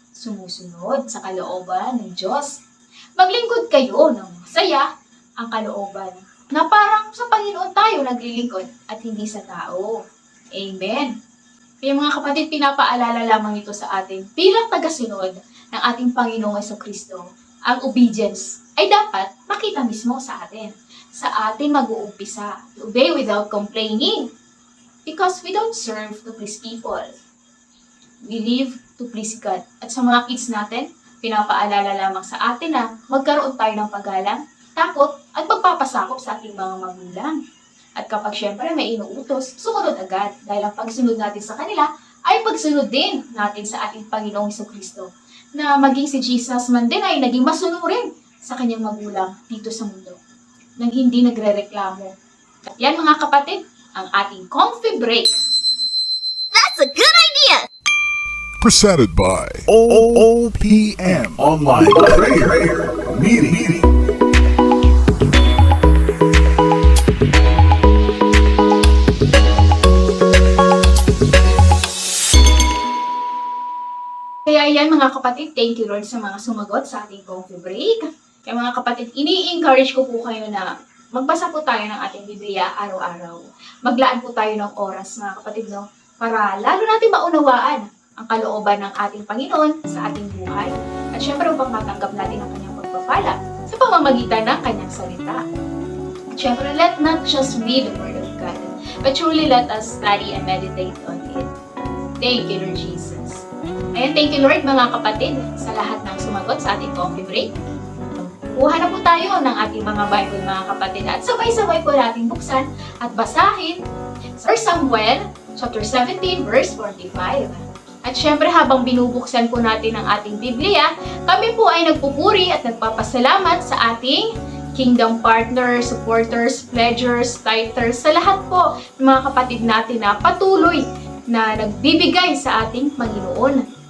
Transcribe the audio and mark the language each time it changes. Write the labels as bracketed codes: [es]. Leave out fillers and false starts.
[tl] sumusunod sa kalooban ng Diyos. Maglingkod kayo ng masaya ang kalooban na parang sa Panginoon tayo naglilingkod at hindi sa tao. Amen. Kaya mga kapatid, pinapaalala lamang ito sa atin bilang tagasunod ng ating Panginoong Jesucristo. Ang obedience ay dapat makita mismo sa atin. Sa atin mag-uumpisa. [en] Obey without complaining. Because we don't serve to please people. We live to please God. [tl] At sa mga kids natin, pinapaalala lamang sa atin na magkaroon tayo ng paggalang, takot, at pagpapasakop sa ating mga magulang. At kapag syempre may inuutos, sumunod agad. Dahil ang pagsunod natin sa kanila ay pagsunod din natin sa ating Panginoong Jesucristo. Na maging si Jesus man din ay naging masunurin sa kanyang magulang dito sa mundo. Nang hindi nagre-reklamo. Yan mga kapatid, ang ating coffee break. [en] That's a good idea! Presented by OOPM Online Prayer Meeting. [tl] Kaya yan mga kapatid, [en] thank you Lord [tl] sa mga sumagot sa ating coffee break. Kaya mga kapatid, ini-encourage ko po kayo na magbasa po tayo ng ating Biblia araw-araw. Maglaan po tayo ng oras mga kapatid, no? Para lalo natin maunawaan ang kalooban ng ating Panginoon sa ating buhay. At syempre upang matanggap natin ang kanyang pagpapala sa pamamagitan ng kanyang salita. At syempre, [en] let not just read the Word of God, but truly let us study and meditate on it. Thank you, Lord Jesus. [tl] Ayan, [en] thank you Lord [tl] mga kapatid sa lahat ng sumagot sa ating coffee break. Kuha na po tayo ng ating mga Bible mga kapatid at sabay-sabay po natin buksan at basahin 1 Samuel chapter 17 verse 45. At syempre habang binubuksan po natin ang ating Biblia, kami po ay nagpupuri at nagpapasalamat sa ating [en] kingdom partners, supporters, pledgers, tithers, [tl] sa lahat po ng mga kapatid natin na patuloy na nagbibigay sa ating Panginoon.